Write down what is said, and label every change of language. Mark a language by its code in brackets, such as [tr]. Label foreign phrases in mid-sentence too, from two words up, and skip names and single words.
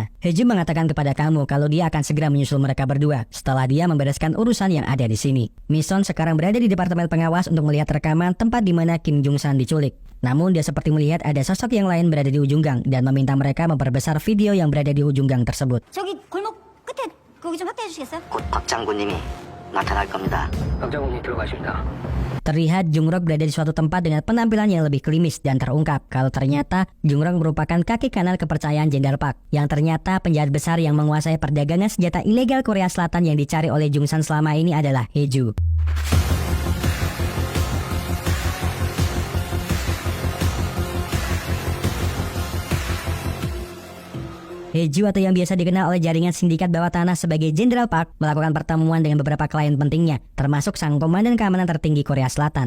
[id] Heju mengatakan kepada Kang Mu kalau dia akan segera menyusul mereka berdua setelah dia membereskan urusan yang ada di sini. Mison sekarang berada di departemen pengawas untuk melihat rekaman tempat di mana Kim Jungsan diculik. Namun dia seperti melihat ada sosok yang lain berada di ujung gang dan meminta mereka memperbesar video yang berada di ujung gang tersebut. [ko] 저기 골목 끝에 거기 좀 확대해 주시겠어요? 곧 박 장군님이 나타날 겁니다. 박장군님 들어가십니다. [id] Terlihat Jungrok berada di suatu tempat dengan penampilan yang lebih klimis dan terungkap kalau ternyata Jungrok merupakan kaki kanan kepercayaan Jenderal Park yang ternyata penjahat besar yang menguasai perdagangan senjata ilegal Korea Selatan yang dicari oleh Jungsan selama ini adalah Heju. Heju atau yang biasa dikenal oleh jaringan sindikat bawah tanah sebagai Jenderal Park melakukan pertemuan dengan beberapa klien pentingnya, termasuk sang komandan keamanan tertinggi Korea Selatan.